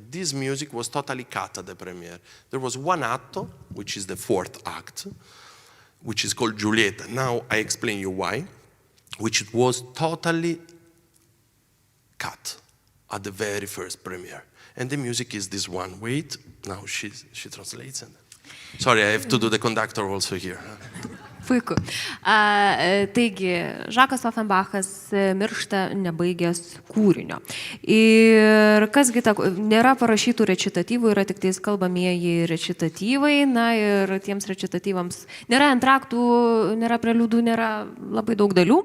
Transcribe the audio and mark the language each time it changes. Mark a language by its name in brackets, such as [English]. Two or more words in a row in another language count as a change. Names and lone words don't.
[English] This music was totally cut at the premiere. There was one atto, which is the fourth act, which is called Giulietta. Now I explain you why, which was totally cut at the very first premiere. And the music is this one. Wait, now she translates. Sorry, I have to do the conductor also here. [Lithuanian] Puiku. Taigi, Jacques Offenbachas miršta nebaigęs kūrinio. Ir kasgi nėra parašytų rečitatyvų, yra tik tais kalbamieji rečitatyvai, na ir tiems rečitatyvams nėra antraktų, nėra preliudų, nėra labai daug dalių.